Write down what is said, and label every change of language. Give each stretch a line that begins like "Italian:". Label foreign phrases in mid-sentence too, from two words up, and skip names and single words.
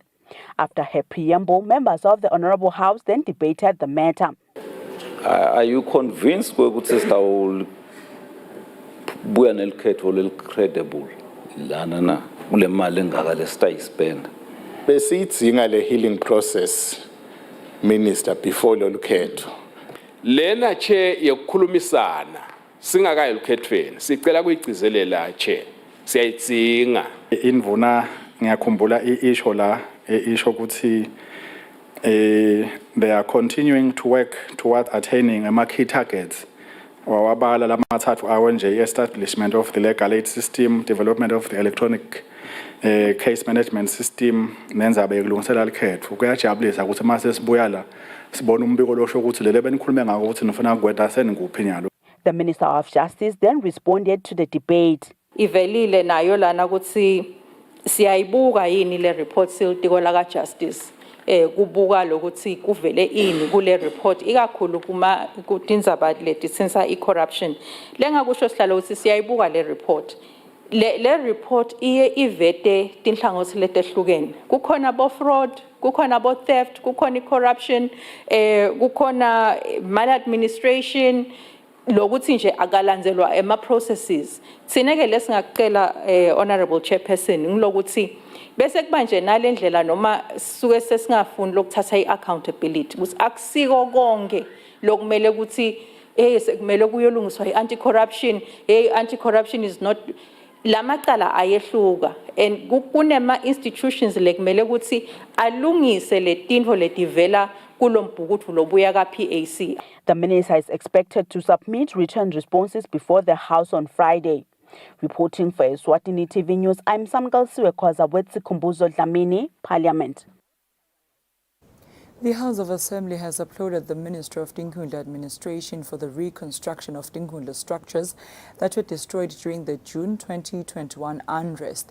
English: After her preamble, members of the Honorable House then debated the matter. Are you convinced that this will be credible?
Swati: Besiyidzinga le
English: healing process, Minister, before
Swati: lolukhetho. Lena che yokukhulumisana singakayi lukhethweni sicela kuyigcizelela che siyayidzinga. Indvuna ngiyakhumbula isho la isho ukuthi
English: they are continuing to work toward attaining key targets.
Swati: Wawabala lamathathu awo nje
English: establishment of the legal aid system, development of the electronic case management system,
Swati: nenzabe yokulungisela likhetho. Kuyajabulisa ukuthi mase sibuya la sibona umbiko losho ukuthi lele benikhulume ngako ukuthi nifuna ukugweda seninguphi nyalo.
English: The Minister of Justice then responded to the debate.
Swati: Ivelile nayo lana ukuthi siyayibuka yini le report silitiko la Justice. Kubuka lokuthi kuvele ini kule report ikakhulu kuma kutindzaba leti sensa i-corruption lengakusho sihlalo ukuthi siyayibuka le report le report iye ivete tinhlangothi letehlukene kukhona bo fraud kukhona bo theft kukhona i-corruption kukhona maladministration lokuthi nje akalandzelwa ema processes sineke lesingacela
English: honorable chairperson
Swati: ngilokuthi bese kuba nje nalendlela noma suke sesingafuni lokuthatha i-accountability ukuthi akusiko konke lokumele ukuthi sekumele kuyolungiswa
English: i-anti-corruption anti-corruption is not
Swati: lamacala ayehluka and kunema institutions lekumele ukuthi alungise letinto letivela kulombhukuthu lobuya ka-PAC.
English: The minister is expected to submit written responses before the House on Friday. Reporting for Eswatini TV News, I'm Samgal Siwekwaza with Sikhumbuzo Dlamini, Parliament. The House of Assembly has applauded the Ministry of Dinkhundla Administration for the reconstruction of Dinkhundla structures that were destroyed during the June 2021 unrest.